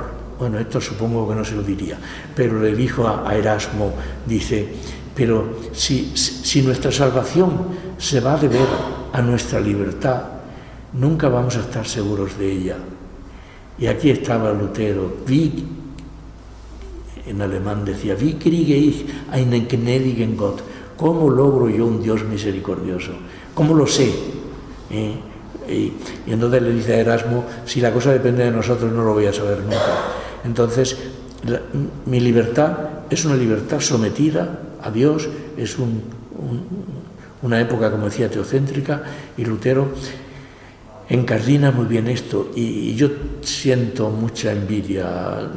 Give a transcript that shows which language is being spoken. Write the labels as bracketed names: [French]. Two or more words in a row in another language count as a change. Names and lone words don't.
[Spanish] Bueno, esto supongo que no se lo diría, pero le dijo a Erasmo, dice, pero si nuestra salvación se va a deber a nuestra libertad, nunca vamos a estar seguros de ella. Y aquí estaba Lutero, en alemán decía, [German] wie kriege ich einen gnädigen Gott? [Spanish] ¿Cómo logro yo un Dios misericordioso? ¿Cómo lo sé? Y entonces le dice a Erasmo, si la cosa depende de nosotros no lo voy a saber nunca. Entonces, mi libertad es una libertad sometida a Dios, es una época, como decía, teocéntrica, y Lutero encardina muy bien esto, y yo siento mucha envidia.